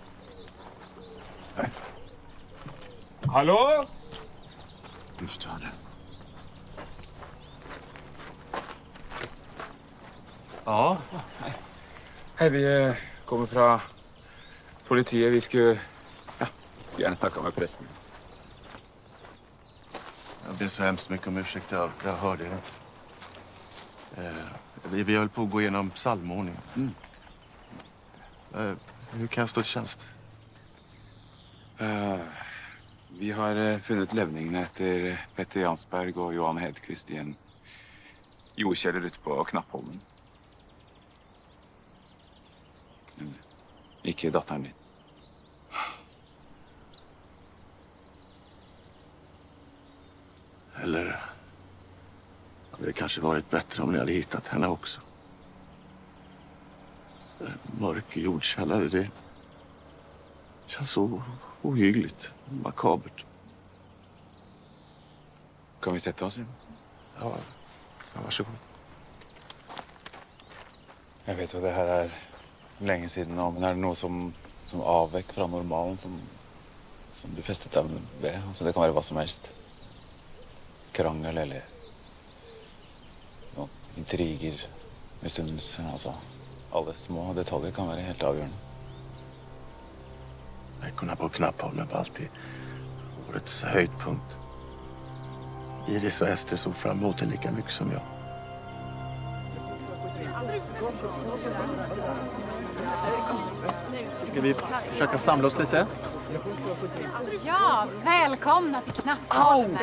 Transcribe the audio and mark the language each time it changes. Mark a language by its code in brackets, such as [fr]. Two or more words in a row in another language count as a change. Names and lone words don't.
[sv] Hallå? Du får ta det. Ja. [no] Hei, vi kommer fra politiet. Vi skulle gjerne snakka med presten. [sv] Jag ber så hemskt mycket om ursäkt. Jag hörde det. Vi höll på att gå igenom psalmordningen. Hur kan jag stå till tjänst? [no] Vi har funnet levningene etter Petter Jansberg og Johan Hedqvist i en jordkjeller ute på Knappholmen. Men ikke datteren din. [sv] Eller hade det kanske varit bättre om ni hade hittat henne också? En mörk jordkällare, det känns så ohyggligt, makabert. Kan vi sätta oss? Ja, varsågod. [no] Jeg vet jo det her er lenge siden nå, men er det noe som avvek fra normalen, som du festet deg ved? Altså, det kan være hva som helst. Krangel eller noen intriger, misunnelse, altså. Alle små detaljer kan være helt avgjørende. [sv] Veckorna på Knappholmen var alltid årets höjdpunkt. Iris och Ester såg fram emot det lika mycket som jag. Ska vi försöka samla oss lite? Ja, välkomna till Knappholmen.